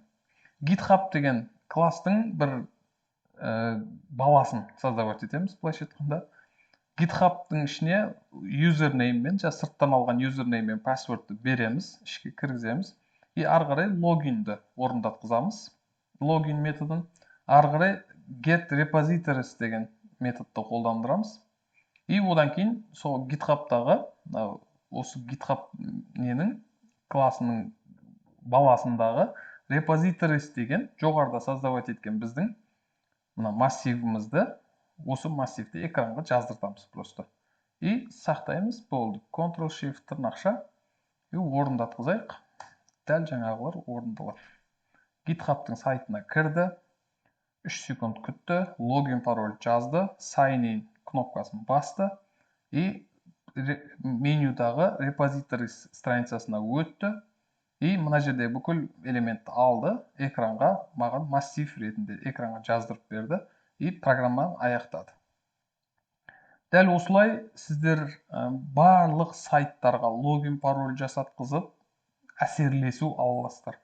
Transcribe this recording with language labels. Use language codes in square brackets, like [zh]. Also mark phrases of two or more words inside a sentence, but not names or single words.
[kk] GitHub деген класстың бір баласын создавать етеміз, былайша айтқанда. GitHub'тың ішіне username мен, сырттан алған username мен passwordты береміз, ішке кіргіземіз. И ары қарай логинді орындатқызамыз. Логин методын. Ары қарай [en] get repositories [kk] деген методты қолдандырамыз. И одан кейін сол GitHub'тағы, осы GitHub ненің классының баласындағы repositories деген жоғарыда создавать еткен біздің мына массивімізді осы массивті экранға жаздыртамыз просто. И сақтаймыз, болды. Ctrl-Shift тырнақша и орындатқызайық. Дәл жаңағылар орындалады. GitHub'тың сайтына кірді, 3 секунд күтті, логин пароль жазды, [en] sign in [kk] кнопкасын басты и менюдағы repositories страницасына өтті. И мына жерде бүкіл элементті алды, экранға маған массив ретінде экранға жаздырып берді и программаны аяқтады. Дәл осылай сіздер барлық сайттарға логин пароль жасатқызып әсерлесу ала аласыздар.